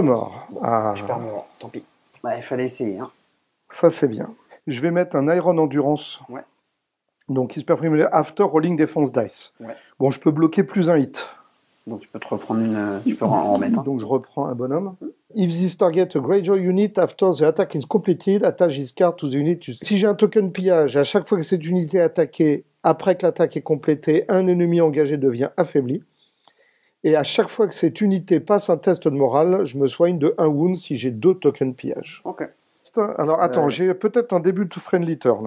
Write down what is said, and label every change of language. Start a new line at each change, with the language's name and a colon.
French: morts. Bon, ah. je perds mon rang, tant pis. Bah, il fallait essayer. Hein. Ça, c'est bien. Je vais mettre un Iron Endurance. Ouais. Donc, il se permet
English: after rolling defense dice.
French: Ouais. Bon, je peux bloquer plus un hit. Donc tu peux te reprendre une. Tu peux en remettre. Hein. Donc je reprends un bonhomme.
English: If this target a Greyjoy unit after the attack is completed, attach this card to the unit.
French: Si j'ai un token pillage, à chaque fois que cette unité est attaquée, après que l'attaque est complétée, un ennemi engagé devient affaibli. Et à chaque fois que cette unité passe un test de morale, je me soigne de 1 wound si j'ai 2 tokens pillage. Ok. Alors attends, j'ai peut-être un début de friendly turn.